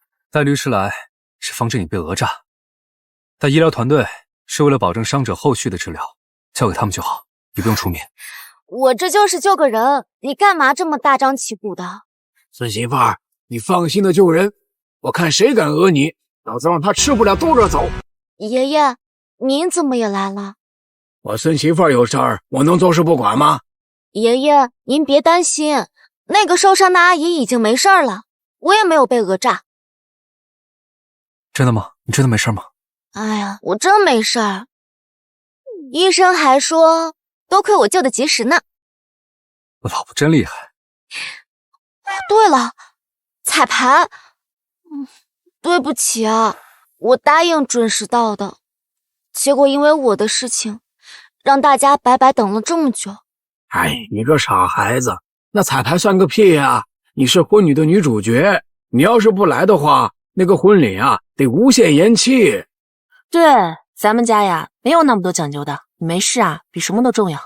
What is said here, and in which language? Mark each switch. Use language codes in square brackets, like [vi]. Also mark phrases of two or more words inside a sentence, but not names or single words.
[zh] 带律師來是防止你被訛詐，但醫療團隊是為了保證傷者後續的治療，交給他們就好，你不用出面。我這就是救個人，你幹嘛這麼大張旗鼓的？孙媳婦兒，你放心的救人，我看誰敢訛你，老子讓他吃不了兜着走。爺爺，您怎麼也來了？我孫媳婦兒有事兒，我能坐視不管嗎？爺爺，您別擔心，那個受傷的阿姨已經沒事了，我也沒有被訛詐。真的嗎？你真的沒事嗎？哎呀，我真沒事兒，醫生還說多虧我救得及時呢。老婆真厲害。對了，彩排，對不起啊，我答應準時到的，結果因為我的事情，讓大家白白等了這麼久。哎，你個傻孩子，那彩排算個屁呀！你是婚禮的女主角，你要是不來的話，那個婚禮啊得無限延期。对，咱們家呀沒有那麼多講究的，你沒事啊比什麼都重要。